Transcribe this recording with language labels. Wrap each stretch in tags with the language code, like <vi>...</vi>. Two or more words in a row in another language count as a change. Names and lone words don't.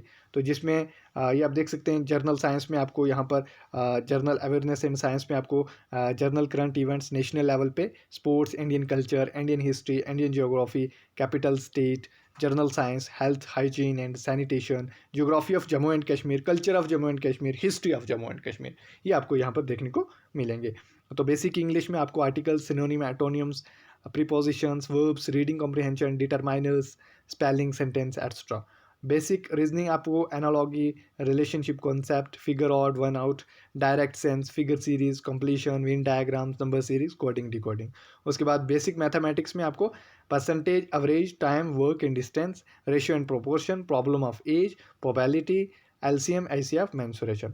<hi>तो जिसमें ये आप देख सकते हैं</hi> <en>general science</en> <hi>में आपको यहाँ पर</hi> <en>general awareness and science</en> <hi>में आपको</hi> <en>general current events national level</en> <hi>पे,</hi> <en>sports, Indian culture, Indian history, Indian geography, capital state, general science, health, hygiene and sanitation, geography of Jammu and Kashmir, culture of Jammu and Kashmir, history of Jammu and Kashmir,</en> <hi>कल्चर ऑफ जम्मू एंड कश्मीर, हिस्ट्री ऑफ जम्मू एंड कश्मीर, ये आपको यहाँ पर देखने को मिलेंगे। तो</hi> <en>basic English</en> <hi>में आपको</hi> <en>articles, synonym, antonyms, prepositions, verbs, reading comprehension, determiners, spelling, sentence, etc. basic reasoning</en> <hi>आपको</hi> <en>analogy, relationship concept, figure odd, one out, direction sense, figure series, completion, Venn diagrams, number series, coding, decoding.</en> <hi>उसके बाद</hi> <en>basic mathematics</en> <hi>में आपको</hi> <en>percentage, average, time, work and distance, ratio and proportion, problem of age, probability, LCM, ICF, mensuration.</en>